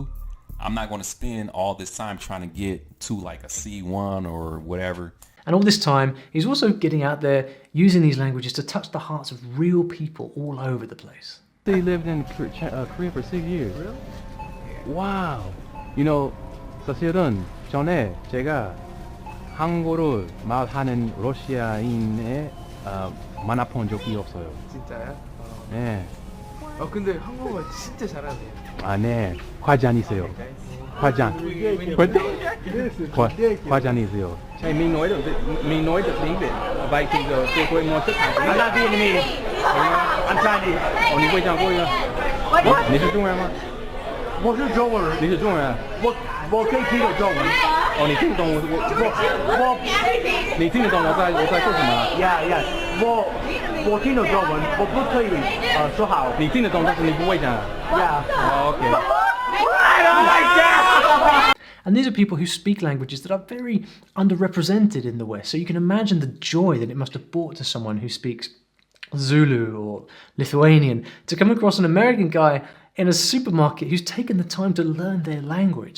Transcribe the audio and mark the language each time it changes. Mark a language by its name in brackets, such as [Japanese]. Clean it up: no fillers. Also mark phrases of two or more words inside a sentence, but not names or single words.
[English] I'm not going to spend all this time trying to get to like a C1 or whatever. And all this time, he's also getting out there using these languages to touch the hearts of real people all over the place. They lived in Korea for 6 years. Really? Wow. You know, [Korean] 사실은 전에 제가 한국어를 말하는 러시아인에 만나본 적이 없어요. 진짜요? 네. 근데 한국어 진짜 잘하네요. 네. 과지 아니세요. [Chinese] 夸奖，夸奖你是有。 [Vietnamese] Hey, me nói được tiếng Việt. Vậy thì giờ tôi muốn tất cả. Anh là Vietnamese. Anh sai đi. Ồ, [Chinese] 你会讲国语啊？你是中国人吗？我是中国人。你是中国人？我可以听懂中文。哦，你听得懂你听得懂我在说什么？Yeah, 我听得懂中文，我不可以说好。你听得懂，但是你不会讲。Yeah. Okay. [English] And these are people who speak languages that are very underrepresented in the West. So you can imagine the joy that it must have brought to someone who speaks Zulu or Lithuanian to come across an American guy in a supermarket who's taken the time to learn their language.